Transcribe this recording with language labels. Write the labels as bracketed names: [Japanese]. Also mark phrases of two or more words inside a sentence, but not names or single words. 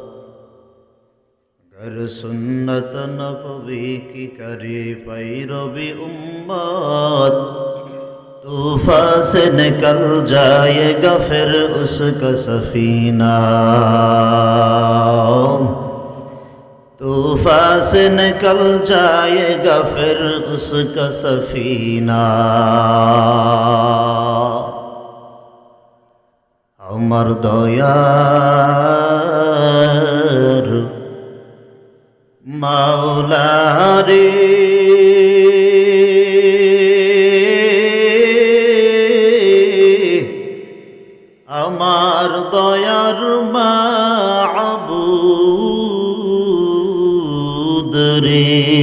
[Urdu] گر سنت نبوی کی کری پیروی امت طوفان سے نکل جائے گا پھر اس کا سفینہ طوفان سے نکل جائے گا پھر اس کا سفینہ [Bangla] আমার দয়ার মাওলা রে আমার দয়ার মাবুদ রে